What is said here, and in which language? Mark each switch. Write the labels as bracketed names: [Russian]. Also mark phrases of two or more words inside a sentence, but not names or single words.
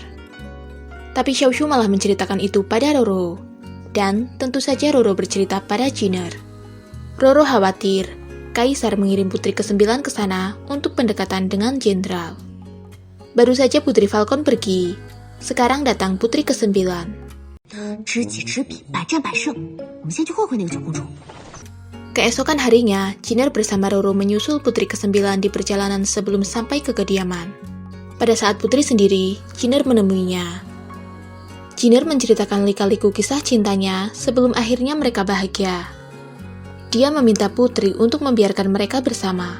[Indonesian] Tapi Xiaoshu malah menceritakan itu pada Roro. Dan tentu saja Roro bercerita pada Jinner. Roro khawatir, Kaisar mengirim putri ke-9 ke sana untuk pendekatan dengan Jenderal. Baru saja Putri Falcon pergi, sekarang datang putri ke-9. [Chinese] 知己知彼，百战百胜。我们先去会会那个九公主。 [Indonesian] Keesokan harinya, Jinner bersama Roro menyusul putri ke-9 di perjalanan sebelum sampai ke kediaman. Pada saat putri sendiri, Jinner menemuinya. Jinner menceritakan lika-liku kisah cintanya sebelum akhirnya mereka bahagia. Dia meminta putri untuk membiarkan mereka bersama.